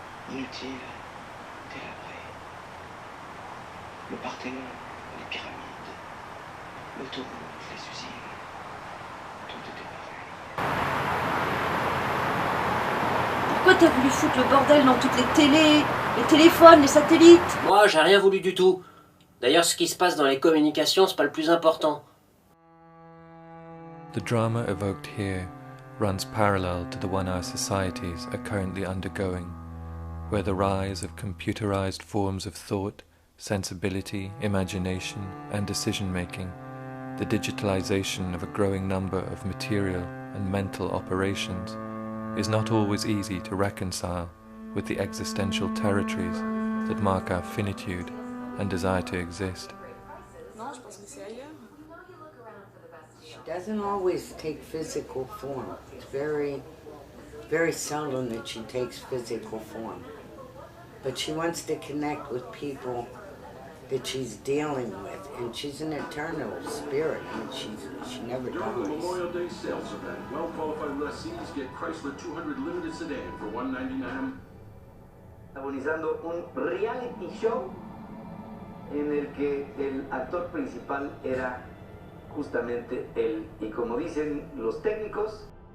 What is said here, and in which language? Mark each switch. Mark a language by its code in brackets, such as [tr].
[fr] Inutile, délabrée. Le Parthénon, les pyramides, l'autoroute, les usines, tout était pareil. Pourquoi t'as voulu foutre le bordel dans toutes les télés, les téléphones, les satellites? Moi, j'ai rien voulu du tout. D'ailleurs, ce qui se passe dans les communications, c'est pas le plus important. [en] The drama evoked here runs parallel to the one our societies are currently undergoing, where the rise of computerized forms of thought, sensibility, imagination, and decision-making, the digitalization of a growing number of material and mental operations, is not always easy to reconcile with the existential territories that mark our finitude and desire to exist. She doesn't always take physical form. It's very, very seldom that she takes physical form. But she wants to connect with people that she's dealing with, and she's an eternal spirit, and she never dies. Memorial Day sales event. Well-qualified lessees get Chrysler 200 limited sedan for $199. [es] Protagonizando un reality show en el que el actor principal era justamente él. Y como dicen los técnicos,